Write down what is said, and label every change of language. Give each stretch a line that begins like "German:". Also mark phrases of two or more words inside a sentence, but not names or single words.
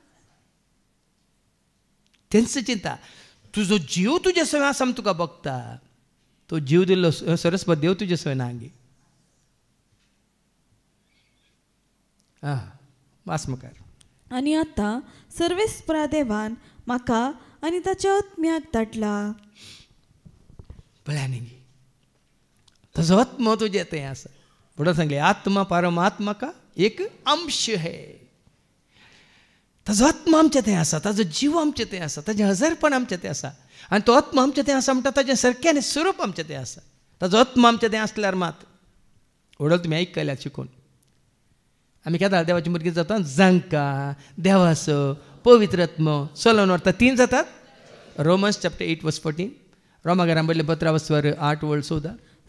Konkani: तेंच चिंता तुजो जीव तुजे सवेन आसा म्हूण तुका बगता तो जीव दिल्लो सरस्वत देव तुजे सवय नांगी वास मुखार आनी आतां सर्वेस्परा देवान म्हाका आनी ताच्या आत्म्याक धाडला पळय न्ही ताजो आत्मा तुजे थंय आसा फुडें सांगलें
Hindi: आत्मा परमात्मा का एक अंश है
Konkani: ताजो आत्मा आमचे थंय आसा ताजो जीव आमचे थंय आसा ताजें हजरपण आमचे थंय आसा आनी तो आत्मा आमचे थंय आसा म्हणटा ताजें सारकें स्वरूप आमचे थंय आसा ताजो आत्मा आमचे थंय आसल्यार मात ओडल तुमी आयकल्यात शिकून आमी केदां देवाची भुरगीं जाता जांकां देवाचो पवित्र आत्मा चलोवन व्हरता 3 जातात रोमन्स
English: chapter 8 verse 14
Konkani: रोमाकारांक बरयल्लें पत्र 8 वर्स 14